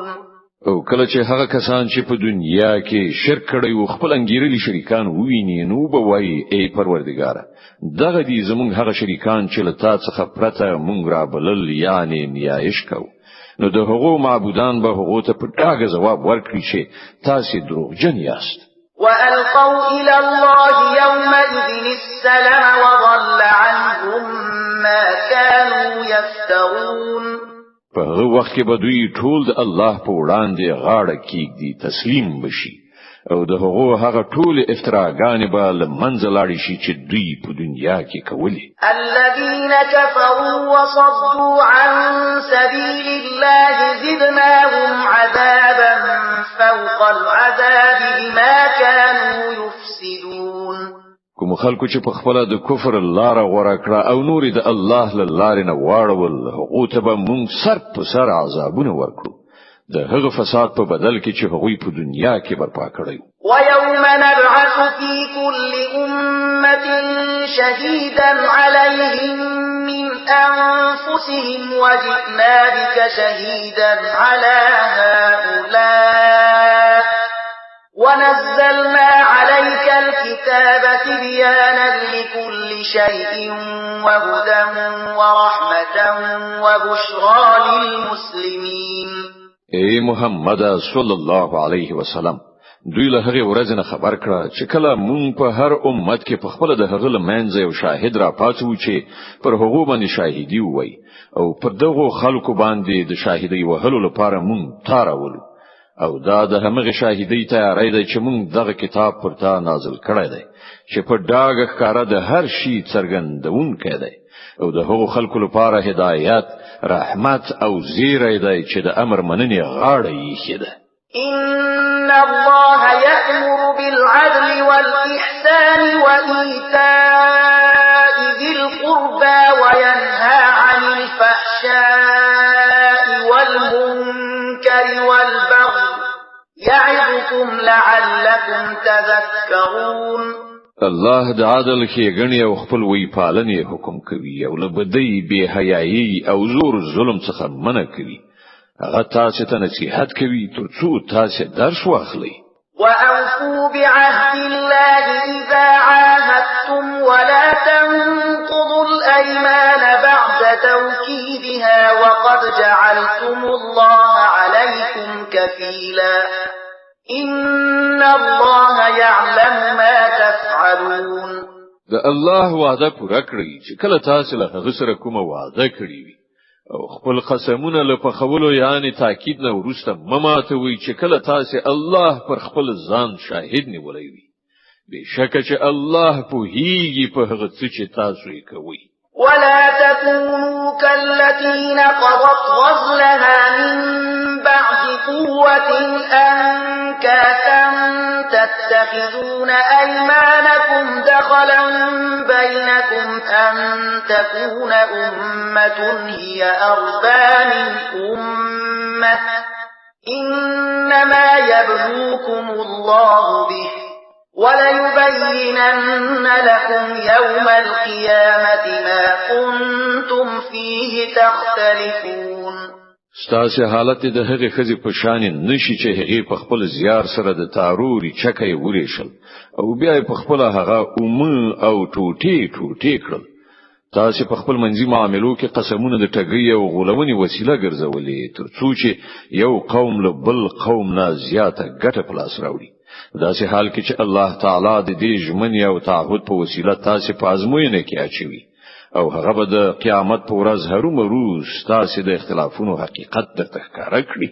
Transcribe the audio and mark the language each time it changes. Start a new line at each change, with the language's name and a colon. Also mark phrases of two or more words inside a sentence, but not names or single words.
Pashto: او کله چې هغه کسان چې په دنیا کې شرک کړي او خپل انګیرلي شریکان وویني نو به وایي ای پروردګار دغه دي زمونږ هغه شریکان چې له تا څخه پرته مونږ را بلل یعنی نیایش کو نو د هغو معبودان به هغو ته په ډاګه ځواب ورکړي چې تاسو دروغجن یاست
Arabic: وألقوا إلى الله يومئذ السلام وضل عنهم ما كانوا يفترون
Pashto: په هغه وخت کې به دوی ټول د الله په وړاندې غاړه کېږدي تسلیم بشي او د هغه ټول افتراګانې به لمنځه لاړې شي چې دوی په دنیا کې کولې
Arabic: الذين كفروا وصدوا عن سبيل الله زدنا فوق العذاب بما كانوا يفسدون
Pashto: کوم خلکو چې په خپل د کفر لار غوړه کړه او نور د الله له لارې نه واړول هغه ته به مونږ سر په سر عذابونه ورکړو د هغه فساد په بدل کې چې هغوی په دنیا کې برپا کړی
Arabic: ويوم نبعث في كل أمة شهيدا عليهم من أنفسهم وجئنا بك شهيدا على هؤلاء ونزلنا عليك الكتاب تبيانا لكل شيء وهدى ورحمة وبشرى للمسلمين
Pashto: اے محمد
Arabic: صلی الله علیه وسلم
Pashto: دوی له هغه ورځ نه خبر کړه چې کله مونږ په هر امت کې په خپل د هغه لمنځ یو شاهد را پاتو چې پر هغه باندې شاهدی وای او پر دغه خلکو باندې د شاهدی وهلو لپاره مونږ تاراولو او دا د همغه شاهدی تیاری دی چې مونږ دغه کتاب پر تا نازل کړی دی چې په ډاګ ښکارا د هر شي څرګندون کړي او د هغو خلکو لپاره هدایت رحمت او زیری دی چې د امر مننې غاړه یې خېده
Arabic: إن الله يأمر بالعدل والإحسان وإيتاء ذي القربى وينهى عن الفحشاء والمنكر والبغي يعظكم لعلكم تذكرون
Pashto: الله د عادل ښېګڼې او خپلوۍ پالنې حکم کوي او له بدۍ بې حیايي او زور ظلم څخه منع کوي هغه تاسو ته نصیحت کوي ترڅو تاسو درس واخلئ
Arabic: وأوفوا بعهد الله إذا عاهدتم ولا تنقضوا الأيمان بعد توكيدها وقد جعلتم الله عليكم كفيلا إن الله يعلم ما تفعلون
Pashto: د الله وعده پوره کړئ چې کله تاسو له هغه سره کومه وعده کړی وي او خپل قسمونه له پخولو یعنی تاکید نه ورسته مماتوي چې کله تاسو الله پر خپل ځان شاهد نیولای وي بشکه چې الله په هیږي په هغه څه چې تاسو یې کوي
Arabic: ولا تكونوا كالتي نقضت غزلها من بعد قوة أنكاثا تتخذون أيمانكم دخلا بينكم أن تكون أمة هي أربى من أمة إنما يبلوكم الله به وليبينن لكم يوم القيامة ما كنتم فيه تختلفون
Pashto: ستاسو حالت د هغه خزي په شان نشي چې هغه په خپل زیار سره د تاروري چکه ورېشل او بیا په خپل هغه او ټوټي کړل تاسو په خپل منځي معاملو کې قسمونه د ټګي او غولونې وسیله ګرځولې ترڅو چې یو قوم له بل قوم نه زیاته ګټه پلاس راوړي داسې حال کې چې الله تعالی د دې ژمنې او تعهد په وسیله تاسو په ازموینه کې اچوي او هغه به د قیامت په ورځ هرومروز تاسو د اختلافونو حقیقت درته ښکاره کړي